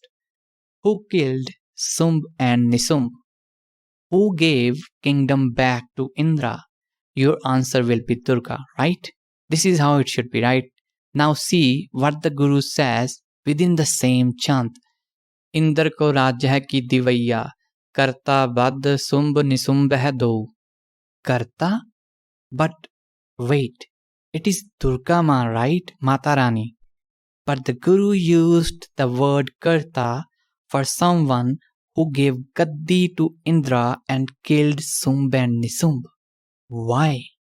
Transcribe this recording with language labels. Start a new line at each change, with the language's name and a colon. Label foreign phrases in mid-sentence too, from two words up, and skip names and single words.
English: Who killed Sumbh and Nisumbh? Who gave kingdom back to Indra? Your answer will be Durga, right? This is how it should be, right? Now see what the Guru says within the same chant.
Braj: Indra ko rajya hai ki divaiya, karta bad Sumbh Nisumbh hai do.
English: Karta? But wait, it is Durga Ma, right? Mata Rani. But the Guru used the word karta for someone who gave gaddi to Indra and killed Sumbh and Nisumbh. Why?